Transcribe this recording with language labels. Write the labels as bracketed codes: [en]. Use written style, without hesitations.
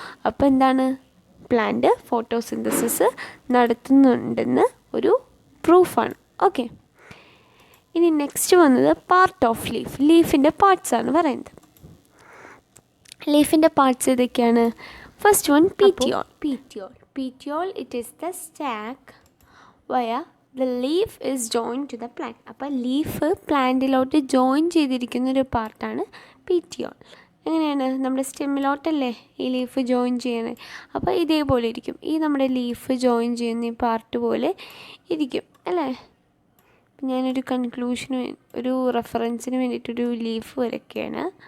[ml] അപ്പോൾ എന്താണ്, plant photosynthesis നടത്തുന്നുണ്ടെന്ന് ഒരു പ്രൂഫാണ്. ഓക്കെ, ഇനി നെക്സ്റ്റ് വന്നത് പാർട്ട് ഓഫ് ലീഫ്. ലീഫിൻ്റെ പാർട്സാണ് പറയുന്നത്. ലീഫിൻ്റെ പാർട്സ് ഏതൊക്കെയാണ്? [en] First one petiole. Petiole it is the stack where the leaf is joined to the plant. [ml] അപ്പോൾ ലീഫ് പ്ലാന്റിലോട്ട് ജോയിൻ ചെയ്തിരിക്കുന്ന ഒരു പാർട്ടാണ് petiole. എങ്ങനെയാണ്, നമ്മുടെ സ്റ്റെമ്മിലോട്ടല്ലേ ഈ ലീഫ് ജോയിൻ ചെയ്യണേ. അപ്പോൾ ഇതേപോലെ ഇരിക്കും. ഈ നമ്മുടെ ലീഫ് ജോയിൻ ചെയ്യുന്ന ഈ പാർട്ട് പോലെ ഇരിക്കും അല്ലേ. ഞാനൊരു ഒരു റെഫറൻസിന് വേണ്ടിയിട്ടൊരു ലീഫ് വരയ്ക്കുകയാണ്.